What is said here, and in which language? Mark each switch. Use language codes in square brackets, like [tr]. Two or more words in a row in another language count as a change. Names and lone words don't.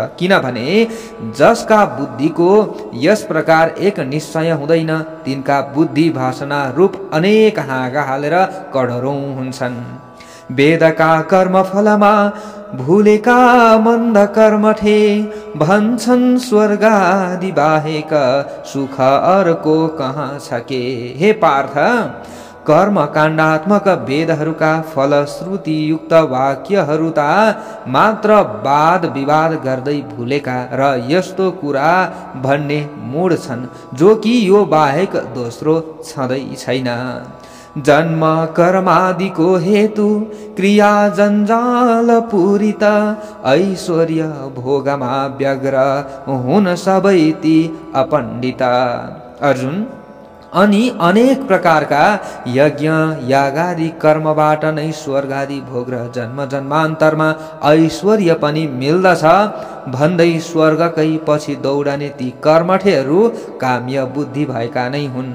[ne] किनभने जसका बुद्धिको यस प्रकार एक निश्चय हुँदैन, तिनका बुद्धि भाषना रूप अनेक हाँगा हालेर कडरौं हुन्छन्। वेदका कर्मफलमा भूलेका मन्द कर्मठे, भन्छन् स्वर्गादि बाहेक सुख अर्को कहाँ छ के। हे पार्थ, कर्म काण्डात्मक वेदहरूका फलश्रुति युक्त वाक्यहरू त मात्र वाद विवाद गर्दै भूलेका र यस्तो कुरा भन्ने मूढ छन्, जो कि यो बाहेक दोस्रो छँदै छैन। जन्म कर्मादिको हेतु क्रिया जन्जाल पूरित, ऐश्वर्य भोगमा व्यग्र हुन सबै ती अपण्डित। अर्जुन, अनि अनेक प्रकारका यज्ञ यागादि कर्मबाट नै स्वर्ग आदि भोग र जन्म जन्मान्तरमा ऐश्वर्य पनि मिल्दछ भन्दै स्वर्गकै पछि दौडने ती कर्मठेहरू काम्य बुद्धि भएका नै हुन्।